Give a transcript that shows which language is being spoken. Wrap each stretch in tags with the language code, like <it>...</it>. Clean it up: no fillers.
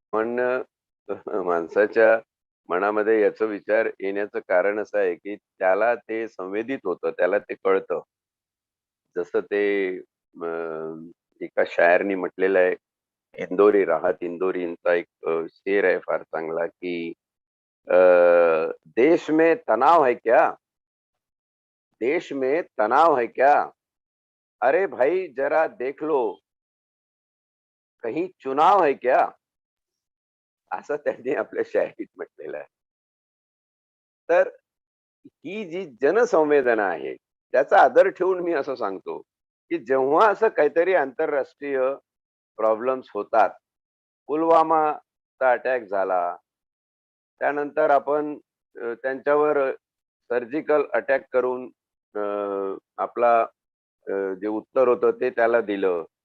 <mr>पण माणसाच्या मनामध्ये याचा विचार येण्याचं कारण असं आहे, की त्याला ते संवेदित होतं, त्याला ते कळतं. जसं ते एका शायरनी म्हटलेलं आहे, "इंदोरी राहत इंदोरींचा" एक शेर आहे फार चांगला, की अ,</mr> <hi>"देश में तनाव है क्या? देश में तनाव है क्या? अरे भाई जरा देख लो, कहीं चुनाव है क्या?"</hi> <mr>असं त्यांनी आपल्या शायरीत म्हटलेलं आहे. तर ही जी जनसंवेदना आहे, त्याचा आदर ठेवून मी असं सांगतो, की जेव्हा असं काहीतरी आंतरराष्ट्रीय प्रॉब्लेम्स होतात, पुलवामाचा अटॅक झाला, त्यानंतर आपण त्यांच्यावर सर्जिकल अटॅक करून अ, आपला जे उत्तर होतं ते त्याला दिलं.</mr>